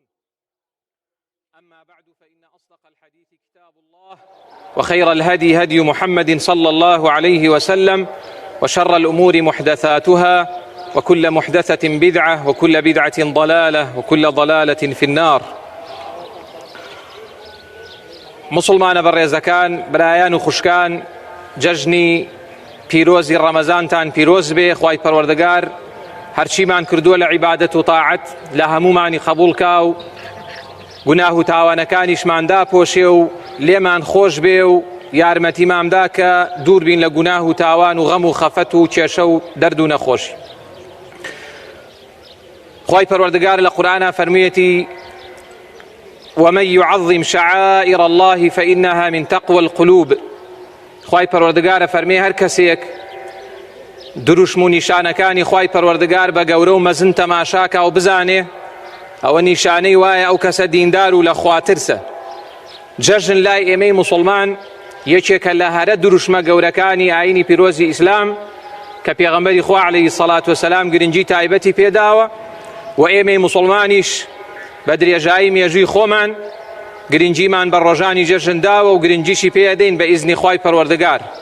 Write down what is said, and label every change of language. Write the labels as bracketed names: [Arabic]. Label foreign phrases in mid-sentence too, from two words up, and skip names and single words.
[Arabic] أما بعد فإن أصدق الحديث كتاب الله وخير الهدي هدي محمد صلى الله عليه وسلم وشر الأمور محدثاتها وكل محدثة بدعة وكل بدعة ضلالة وكل ضلالة في النار. [Central Kurdish] مسلمان بەڕێزەکان برایان و خوشکان جەژنی پیرۆزی ڕەمەزانتان پیرۆز بێ. خوای پەروەردگار هەرچیمان کردووە لە عیبادەت و تاعەت لە هەمومانی قبوڵکا و گوناه و تاوانەکانیشماندا پۆشێ و لێمان خۆش بێ و یارمەتیمامدا کە دوور بین لە گوناه و تاوان و غەم و خەفەت و کێشە و دەرد و نەخۆشی. خوای پەروەردگار لە قورئانە فەرموویەتی [Arabic] ومن يعظم شعائر الله فإنها من تقوى القلوب. [Central Kurdish] خوای پەروەردگارە فەرمێ هەر کەسێک دروشم و نیشانەکانی خوای پەروەردگار بە گەورە و مەزن تەماشاکە و بزانێ ئەوە نیشانەی وایە ئەو کەسە دیندار و لە خوا ترسە. جەژن لای ئێمەی موسڵمان یەکێکە لە هەرە دروشمە گەورەکانی ئاینی پیرۆزی ئیسلام کە پێغەمبەری خوا [Arabic] عەلەیهی سەڵات وەسەلام [Central Kurdish] گرنگی تایبەتی پێداوە و ئێمەی موسڵمانیش بە درێژایی مێژووی خۆمان گرنگیمان بە ڕۆژانی جەژن داوە و گرنگیشی پێدەین بە ئیزنی خوای پەروەردگار.